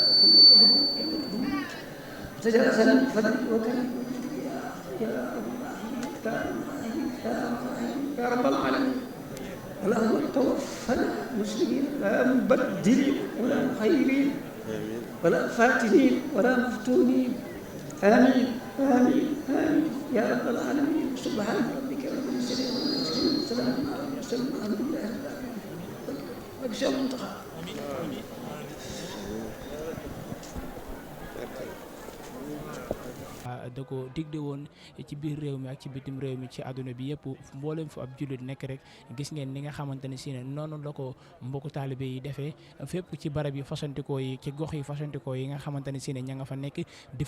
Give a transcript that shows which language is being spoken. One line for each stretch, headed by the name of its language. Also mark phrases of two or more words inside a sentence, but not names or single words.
Arabic: تجاوزنا بفضلك وكرمك يا رب العالمين يا رب العالمين اللهم توفنا مسلمين لا مبدلين ولا مخيرين ولا فاتنين ولا مفتونين آمين آمين آمين يا رب العالمين سبحان ربك رب العزة عما يصفون وسلام على المرسلين والحمد لله رب العالمين وبشر المنتقى
Wolof: da ko digde woon ci biir réew mi ak ci bitim réew mi ci àdduna bi yëpp mboolem fu ab jullit nekk rek gis ngeen ni nga xamante ne si ne noonu la ko mbokku taalibe yi defee fépp ci barab yi fasantikoo yi ci gox yi fasantikoo yi nga xamante ne si ne ña nga fa nekk di